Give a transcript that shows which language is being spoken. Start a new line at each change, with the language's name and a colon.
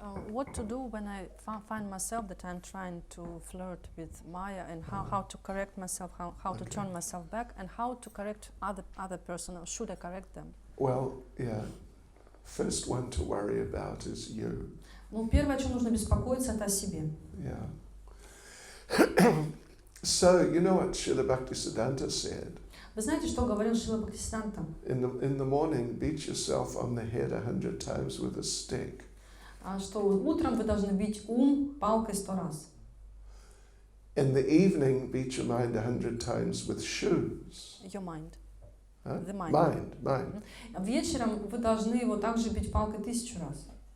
English: What to do when I find myself that I'm trying to flirt with Maya, and how to correct myself, how to turn myself back, and how to correct other person, or should I correct them? Well, yeah. First one to worry about is you.
Russian: Ну, первое, о чем нужно беспокоиться, это о себе.
English: Yeah. So, you know what Srila Bhaktisiddhanta said?
Russian: Вы знаете, что говорил Шрила Бхактисиданта?
English: In the morning, beat yourself on the head 100 times with a stick.
Russian: Что утром вы должны бить ум палкой 100 раз.
English: In the evening, beat your mind 100 times with shoes. Your mind. Huh? The mind. Mind.
Russian: Вечером вы должны его также бить палкой 1000 раз.